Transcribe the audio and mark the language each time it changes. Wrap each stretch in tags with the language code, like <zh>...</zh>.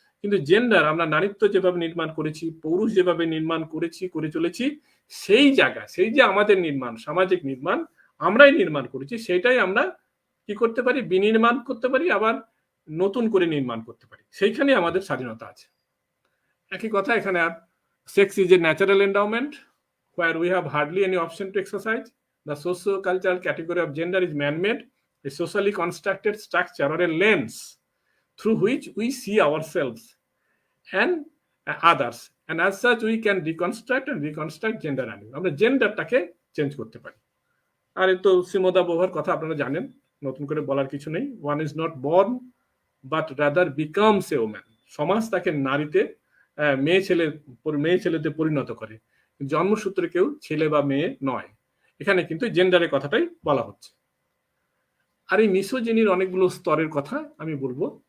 <bn>কিন্তু জেন্ডার, আমরা নারীত্ব যেভাবে নির্মাণ করেছি, পৌরুষ যেভাবে নির্মাণ করে চলেছি, সেই জায়গা, সেই যে আমাদের নির্মাণ, সামাজিক নির্মাণ আমরাই নির্মাণ করেছি, সেটাই আমরা কি করতে পারি? বিনির্মাণ করতে পারি, আবার নতুন করে নির্মাণ করতে পারি, সেইখানে আমাদের স্বাধীনতা আছে। একই কথা এখানে, আর</bn> <en>Sex is a natural endowment where we have hardly any option to exercise. The socio-cultural category of gender is man-made, a socially constructed structure or a lens through which we see ourselves and others, and as such we can reconstruct gender and</en> <bn>আমরা জেন্ডারটাকে change করতে পারি। আর এই তো সিমোদা বোভার কথা আপনারা জানেন, নতুন করে বলার কিছু নেই।</bn> <en>One is not born but rather becomes a woman.</en> <bn>সমাজ তাকে নারীতে, মেয়ে ছেলেতে পরিণত করে, জন্মসূত্রে কেউ ছেলে বা মেয়ে নয়। এখানে কিন্তু জেন্ডারের কথাটাই বলা হচ্ছে। আর এই মিসোজিনির অনেকগুলো স্তরের কথা আমি বলবো।</bn>